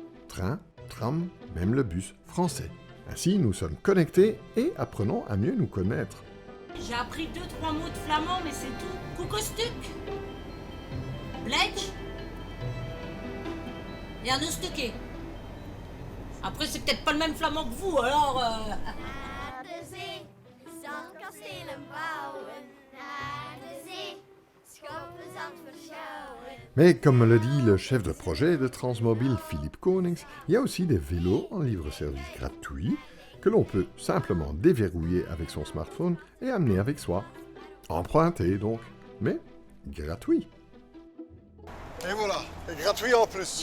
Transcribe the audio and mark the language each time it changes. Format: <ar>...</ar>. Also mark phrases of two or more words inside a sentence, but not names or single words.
<fr>Train, tram, même le bus français. Ainsi, nous sommes connectés et apprenons à mieux nous connaître. J'ai appris 2-3 mots de flamand, mais c'est tout. Koekostuk, Bledge et un stukje. Après, c'est peut-être pas le même flamand que vous, alors...</fr> <nl>Naar de zee, zandkastelen bouwen. Naar de zee, schoppen zand verschouwen.</nl> <fr>Mais comme me le dit le chef de projet de Transmobile, Philippe Konings, il y a aussi des vélos en libre-service gratuit que l'on peut simplement déverrouiller avec son smartphone et amener avec soi. Emprunter donc, mais gratuit. Et voilà, et gratuit en plus.</fr>